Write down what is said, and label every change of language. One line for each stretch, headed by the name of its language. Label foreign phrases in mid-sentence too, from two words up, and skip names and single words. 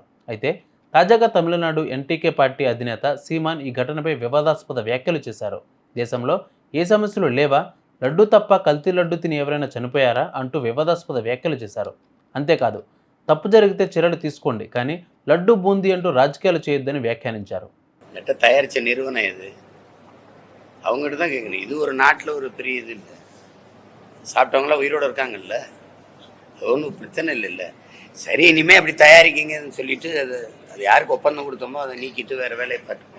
Telugu: అయితే తాజాగా తమిళనాడు ఎన్టీకే పార్టీ అధినేత సీమాన్ ఈ ఘటనపై వివాదాస్పద వ్యాఖ్యలు చేశారు. దేశంలో ఏ సమస్యలు లేవా? లడ్డు తప్ప కల్తీ లడ్డు తిని ఎవరైనా చనిపోయారా అంటూ వివాదాస్పద వ్యాఖ్యలు చేశారు. అంతేకాదు, తప్పు జరిగితే చర్యలు తీసుకోండి, కానీ లడ్డు బూందీ అంటూ రాజకీయాలు చేయొద్దని వ్యాఖ్యానించారు.
Tamil: தயாரித்த நிறுவனம் இது, அவங்ககிட்ட தான் கேட்கணும். இது ஒரு நாட்டில் ஒரு பெரிய இது இல்லை. சாப்பிட்டவங்களாம் உயிரோடு இருக்காங்கல்ல, ஒன்றும் பிரச்சனை இல்லைல்ல. சரி, இனிமேல் அப்படி தயாரிக்கிங்கன்னு சொல்லிட்டு அது யாருக்கு ஒப்பந்தம் கொடுத்தோமோ அதை நீக்கிட்டு வேறு வேலையை பார்த்துக்கணும்.